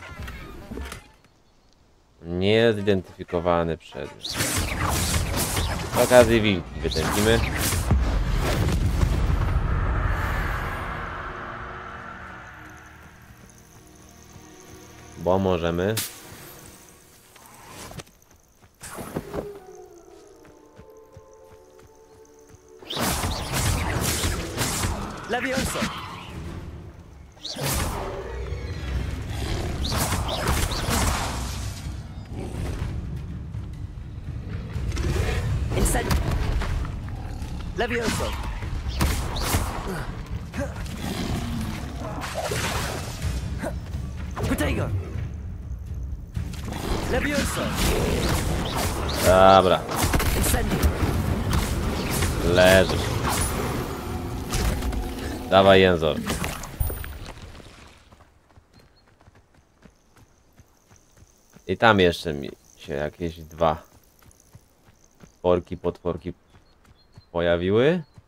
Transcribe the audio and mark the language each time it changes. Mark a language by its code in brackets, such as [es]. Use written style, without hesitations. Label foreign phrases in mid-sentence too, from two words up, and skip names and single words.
[pl] Niezidentyfikowany przedmiot. Z okazji wilki wytępimy. Bo możemy. Levioso. Incend. Levioso. Protego. Levioso. Dobra. Incendio. Leżysz. Dawaj, Jęzor. I tam jeszcze mi się jakieś dwa potworki pojawiły.